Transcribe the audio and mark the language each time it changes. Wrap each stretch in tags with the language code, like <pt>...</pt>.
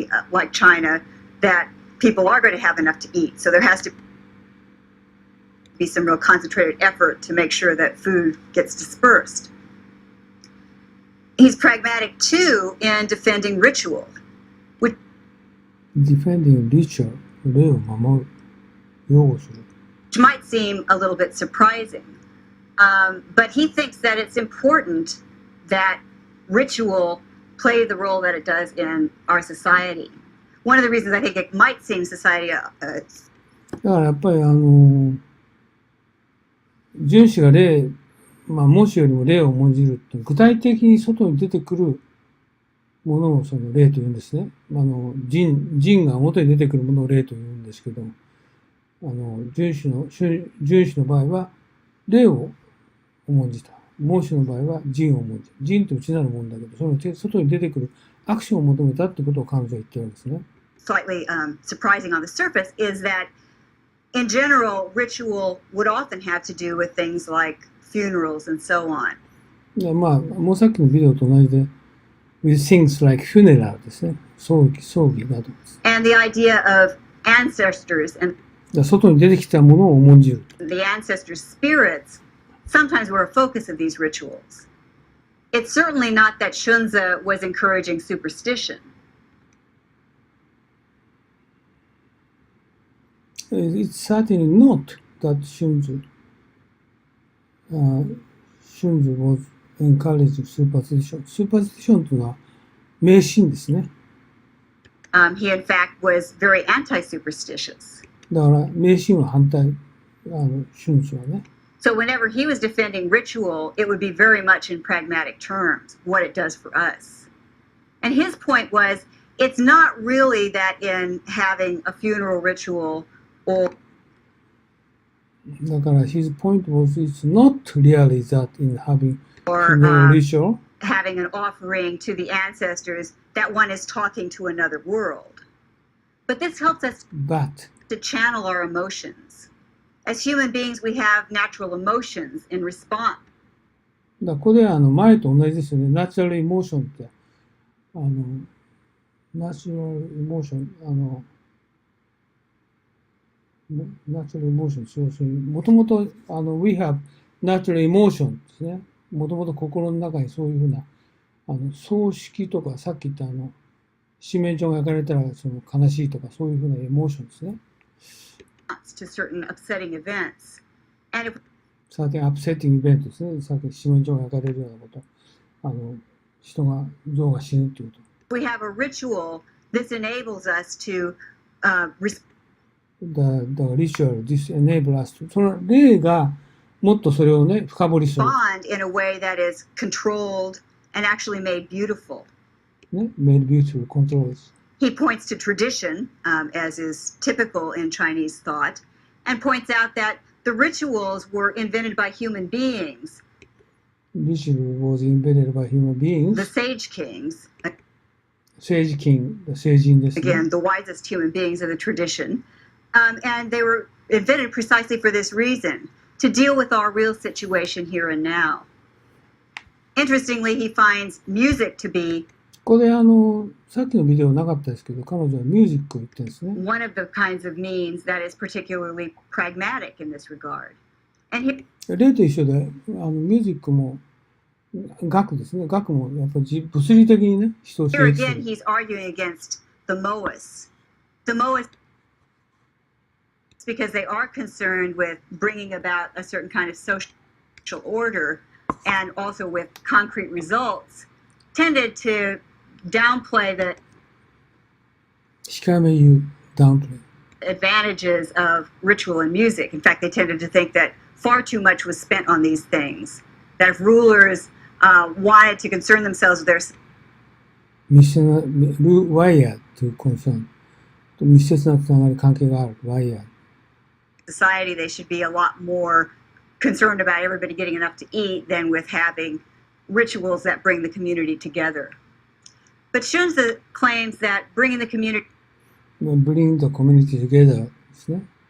<en>like China that people are going to have enough to eat. So there has to be some real concentrated effort to make sure that food gets dispersed. He's pragmatic too in defending ritual. Defending ritual 礼を守る、擁護する。 Which might seem a little bit surprising, but he thinks that it's important that ritual play the role that it does in our society. One of the reasons I think it might seem society</en> <ja>だからやっぱり荀子が礼、まあ孟子よりも礼を重んじるって具体的に外に出てくるものをその礼と言うんですね。人が表に出てくるものを礼と言うんですけど、荀子の場合は礼を重んじた。孟子の場合は人を重んじた。人って内なるもんだけど、その外に出てくるアクションを求めたってことを彼女は言ってるんですね。</ja> <en>Slightly surprising on the surface is that in general, ritual would often have to do with things like funerals and so on.</en> <ja>まあ、もうさっきのビデオと同じで、</ja> <en>with things like funeral</en> <ja>ですね。葬儀などです。</ja> <en>And the idea of ancestors and</en> <ja>外に出てきたものを重んじる。</ja> <en>The ancestors' spirits sometimes were a focus of these rituals. It's certainly not that Shunzi was encouraging superstition. It's certainly not that Shunzi was encouraging superstition. Superstition</en> <ja>というのは迷信ですね。</ja> <en>He, in fact, was very anti-superstitious.</en> <ja>だから迷信は反対、荀子はね。</ja> <en>So whenever he was defending ritual, it would be very much in pragmatic terms, what it does for us. And his point was, it's not really that in having a funeral ritual or</en> <ja>だから</ja> <en>his point was it's not really that in having funeral ritual, having an offering to the ancestors that one is talking to another world. But this helps us but to channel our emotions. As human beings, we have natural emotions in response.</en> <ja>だからこれは前と同じですよね。ナチュラルエモーションって、ナチュラルエモーション、ナチュラルエモーション、そう、もともと、</ja> <en>we have natural emotion</en> <ja>ですね。もともと心の中にそういうふうな、葬式とか、さっき言った七面鳥が焼かれたら、その悲しいとか、そういうふうなエモーションですね。</ja> <en>To certain upsetting events. And if</en> <ja>さて、アップセッティングイベントですね。さっき七面鳥が焼かれるようなこと。象が死ぬっていうこと。</ja> <en>we have a ritual, this enables us to The ritual, this enable us to</en> <ja>その例がもっとそれをね、深掘りする。</ja> <en>respond in a way that is controlled and actually made beautiful. ね、made beautiful controls. He points to tradition, as is typical in Chinese thought, and points out that the rituals were invented by human beings. Ritual was invented by human beings. The sage kings,</en> <ja>Sage king, 聖人ですね。</ja> <en>again, the wisest human beings of the tradition, and they were invented precisely for this reason, to deal with our real situation here and now. Interestingly, he finds music to be</en> <ja>これさっきのビデオなかったですけど、彼女はミュージックを言ってるんですね。</ja> <en>one of the kinds of means that is particularly pragmatic in this regard. And he</en> <ja>例と一緒で、ミュージックも楽ですね。楽もやっぱり物理的にね、人を</ja> <en>here</en> <ja>刺激す</ja> <en>again,</en> <ja>る。</ja> <en>he's arguing against the Moists. The Moists, because they are concerned with bringing about a certain kind of social order and also with concrete results, tended to downplay the</en> <ja>控えめ言う、ダウンプレイ。</ja> <en>advantages of ritual and music. In fact, they tended to think that far too much was spent on these things. That if rulers wanted to concern themselves with their</en> <ja>密接な、ワイヤーというコンサーンと密接なつながり関係がある、ワイヤー。</ja> <en>society, they should be a lot more concerned about everybody getting enough to eat than with having rituals that bring the community together. But Shunzi claims that bringing the community Bring the community together ですね。</en>